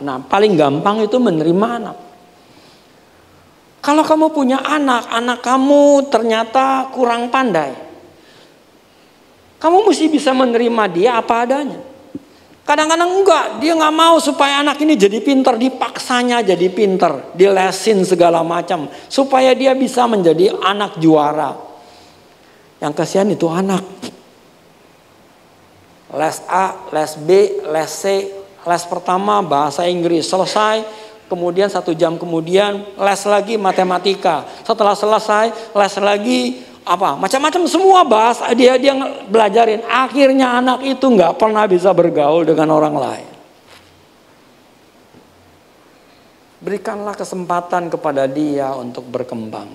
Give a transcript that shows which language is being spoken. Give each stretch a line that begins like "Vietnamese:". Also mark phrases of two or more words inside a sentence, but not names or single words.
Indonesian: Nah paling gampang itu menerima anak. Kalau kamu punya anak, anak kamu ternyata kurang pandai, kamu mesti bisa menerima dia apa adanya. Kadang-kadang enggak, dia nggak mau supaya anak ini jadi pinter, dipaksanya jadi pinter, dilesin segala macam supaya dia bisa menjadi anak juara. Yang kasihan itu anak. Les A, les B, les C, les pertama bahasa Inggris selesai, kemudian 1 jam kemudian les lagi matematika. Setelah selesai les lagi macam-macam semua bahasa dia belajarin. Akhirnya anak itu nggak pernah bisa bergaul dengan orang lain. Berikanlah kesempatan kepada dia untuk berkembang.